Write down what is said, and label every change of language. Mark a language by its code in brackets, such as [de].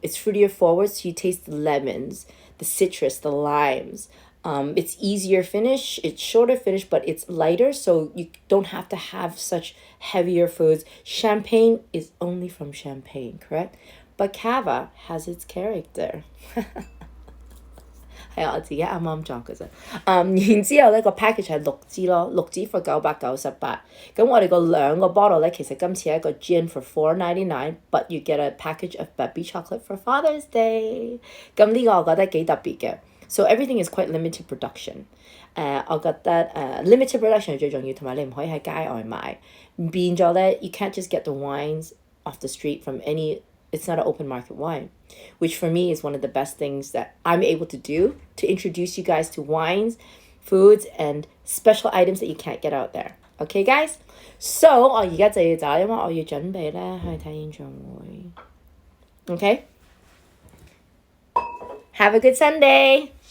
[en] It's fruitier forward, so you taste the lemons, the citrus, the limes. It's easier finish, it's shorter finish, but it's lighter, so you don't have to have such heavier foods. Champagne is only from Champagne, correct? But Cava has its character. [yue] 係我自己啱啱作嘅啫。然之後咧個 package 係6支咯，6支 for 998。咁我哋個兩個 bottle 咧，其實今次係一個 gin for $4.99， [en] but you get a package of baby chocolate for Father's Day。 [yue] 咁呢個我覺得幾特別嘅。 [en] So everything is quite limited production。 [yue] 我覺得limited production 係最重要，同埋你唔可以喺街外買。變咗咧 [en] ，you can't just get the wines off the street from any. It's not an open market wine, which for me is one of the best things that I'm able to do to introduce you guys to wines, foods, and special items that you can't get out there. Okay, guys? [yue] So 我而家就要走，因為我要準備咧去睇演唱會。 [en] Okay? Have a good Sunday!